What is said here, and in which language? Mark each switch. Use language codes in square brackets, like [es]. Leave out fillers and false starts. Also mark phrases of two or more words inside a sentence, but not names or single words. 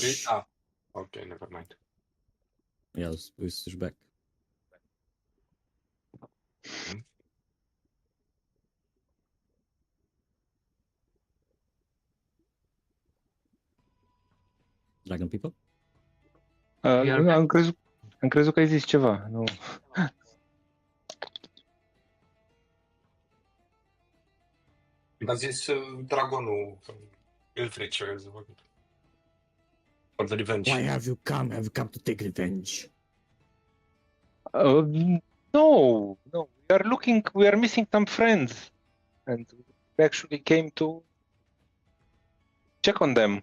[en] reason, okay, never mind. Yeah, we switch back. Dragon people? [ro] Am crezut că ai zis ceva. Nu. A zis dragonul Ilfric [en] for the revenge. Why have you come? Have you come to take revenge? No. We are missing some friends. And we actually came to check on them.